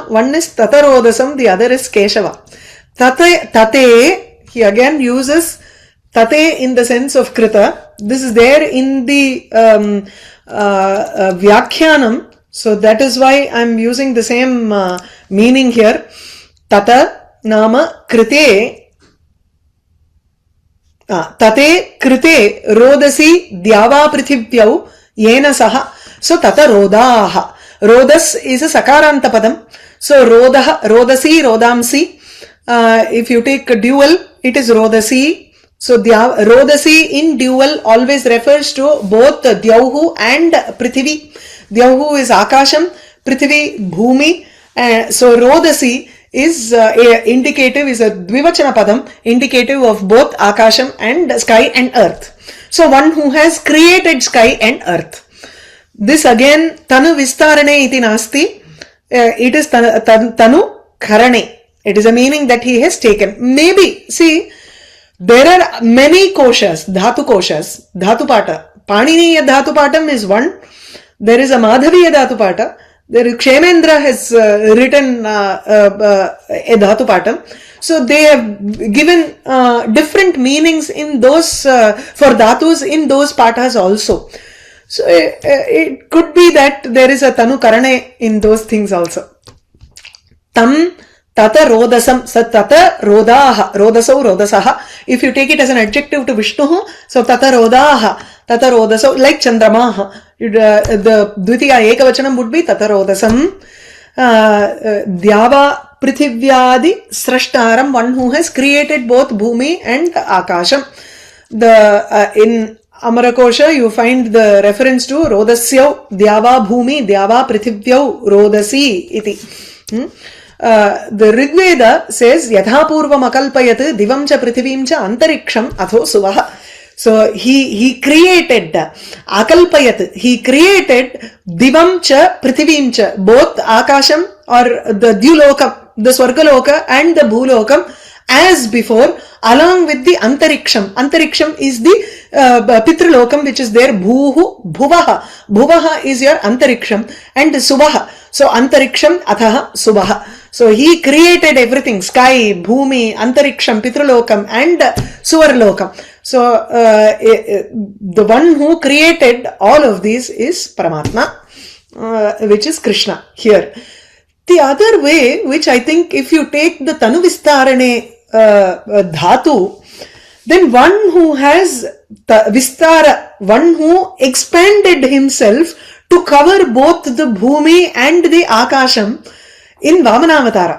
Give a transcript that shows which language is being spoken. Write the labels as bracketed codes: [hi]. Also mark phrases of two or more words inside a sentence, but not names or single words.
[en] One is Tatarodasam, the other is Keshava. Tate, he again uses Tate in the sense of Krita. This is there in the Vyakhyanam. So that is why I am using the same meaning here. [sa] Tata nama krite. Tate krite rodasi dyava prithivyav yena saha. So tata rodaha. [en] Rodas is a [sa] sakaranta padam. So rodaha, rodasi, rodamsi. [en] If you take a dual, it is rodasi. So rodasi in dual always refers to both Dyauhu and Prithivi. Dyauhu is Akasham, Prithivi, Bhumi. So rodasi is indicative, is a [sa] dvivachana padam, [en] indicative of both Akasham and sky and earth. So one who has created sky and earth. This again, [sa] Tanu Vistarane iti nasti. [en] It is [sa] Tanu Karane. [en] It is a meaning that he has taken. Maybe, see, there are many koshas, [sa] dhatu koshas, dhatu pata. Paniniya dhatu patam [en] is one. There is a [sa] Madhaviya dhatu pata. [en] There is Kshemendra has written a [sa] dhatu patam. [en] So they have given different meanings in those, for dhatus in those patas also. So it could be that there is a [sa] Tanu Karane [en] in those things also. [sa] Tam Tata rodasam, sa tata rodaha, rodasau rodasaha. [en] If you take it as an adjective to Vishnu, so [sa] tata rodaha, tata rodasau, [en] like Chandramaha. The [sa] Dvitiya Ekavachanam [en] would be [sa] tata rodasam. Dyava Prithivyadi Srashtaram, [en] one who has created both Bhumi and Akasham. In Amarakosha, you find the reference to [sa] Rodasyav, Dyava Bhumi, Dyava Prithivyav, Rodasi iti. [en] The Rigveda says, [sa] Yadhapurvam akalpayat divam cha prithivim cha antariksham atho suvaha. [en] So he created akalpayat, he created [sa] divam cha prithivim cha, [en] both Akasham or the Dyulokam, the Swargaloka and the Bhulokam as before, along with the antariksham. Antariksham is the Pitralokam which is there, [sa] Bhuhu, Bhuvaha. [en] Bhuvaha is your antariksham and Suvaha. [sa] So antariksham athaha Suvaha. [en] So he created everything, sky, bhumi, antariksham, pitralokam and suvarlokam. So the one who created all of these is Paramatma, which is Krishna here. The other way, which I think if you take the [sa] Tanu Vistarane dhatu, [en] then one who has Vistara, one who expanded himself to cover both the bhumi and the Akasham, in Vamanavathara.